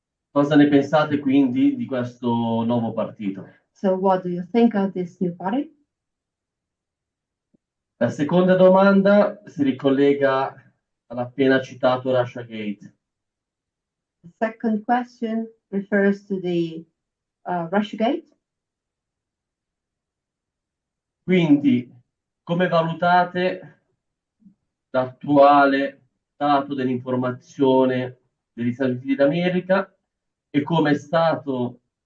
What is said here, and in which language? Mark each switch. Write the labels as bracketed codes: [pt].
[it] Cosa ne pensate quindi di questo nuovo partito? [en] So what do you think of this new party? [it] La seconda domanda si ricollega all'appena citato Russiagate. [en] The second question refers to the Russiagate. [it] Quindi, come valutate l'attuale stato dell'informazione degli Stati Uniti d'America e come è stato